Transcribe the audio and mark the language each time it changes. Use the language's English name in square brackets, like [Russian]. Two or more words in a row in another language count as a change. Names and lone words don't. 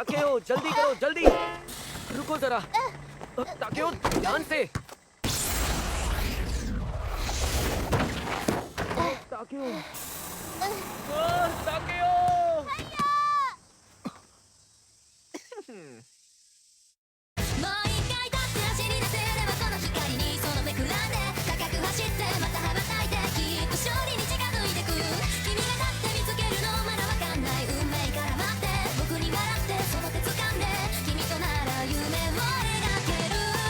[Hindi] जल्दी करो जल्दी। रुको जरा। ताकेओ ध्यान से। ताकेओ। ताकेओ। [Japanese] もう一回だって走り出せればこの光にそのめくらんで高く走ってまた羽ばたいてきっと勝利に近づいてく君がだって見つけるのまだわかんない運命から待って僕に笑ってその手掴んで君となら夢を描ける